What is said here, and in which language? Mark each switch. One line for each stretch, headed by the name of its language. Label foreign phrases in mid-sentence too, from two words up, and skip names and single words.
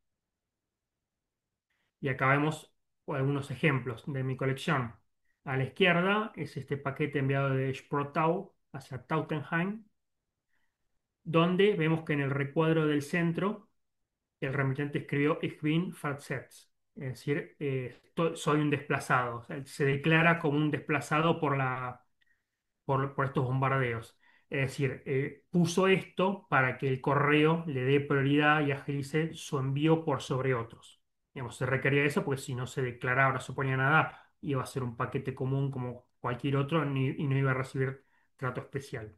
Spanish: Y acá vemos algunos ejemplos de mi colección. A la izquierda es este paquete enviado de Sprottau hacia Tautenheim, donde vemos que en el recuadro del centro el remitente escribió
German: Ich bin versetzt,
Spanish: es decir, soy un desplazado. O sea, se declara como un desplazado por estos bombardeos. Es decir, puso esto para que el correo le dé prioridad y agilice su envío por sobre otros. Digamos, se requería eso porque si no se declaraba, no se ponía nada, iba a ser un paquete común como cualquier otro y no iba a recibir trato especial.